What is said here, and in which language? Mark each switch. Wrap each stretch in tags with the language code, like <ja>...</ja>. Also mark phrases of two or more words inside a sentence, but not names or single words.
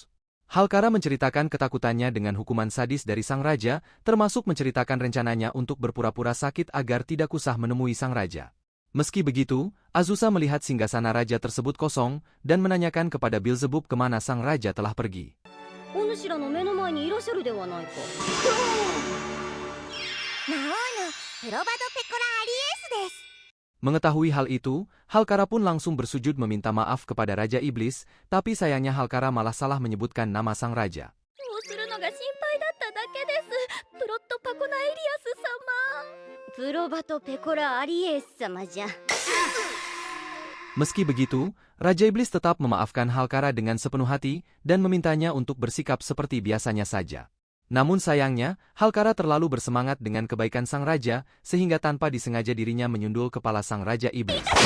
<id>Halkara menceritakan ketakutannya dengan hukuman sadis dari sang raja, termasuk menceritakan rencananya untuk berpura-pura sakit agar tidak usah menemui sang raja. Meski begitu, Azusa melihat singgasana raja tersebut kosong dan menanyakan kepada Beelzebub kemana sang raja telah pergi.</id> <ja>お主らの目の前にいらっしゃるではないか。魔王のプロバドペコラアリエースです。</ja> <id>Mengetahui hal itu, Halkara pun langsung bersujud meminta maaf kepada Raja Iblis, tapi sayangnya Halkara malah salah menyebutkan nama sang raja.</id> <ja>そうするのが心配だっただけです。プロットパコナエリアス様。プロバトペコラアリエース様じゃ。</ja> <id>Meski begitu, Raja Iblis tetap memaafkan Halkara dengan sepenuh hati dan memintanya untuk bersikap seperti biasanya saja. Namun sayangnya, Halkara terlalu bersemangat dengan kebaikan sang raja sehingga tanpa disengaja dirinya menyundul kepala sang Raja Iblis.</id>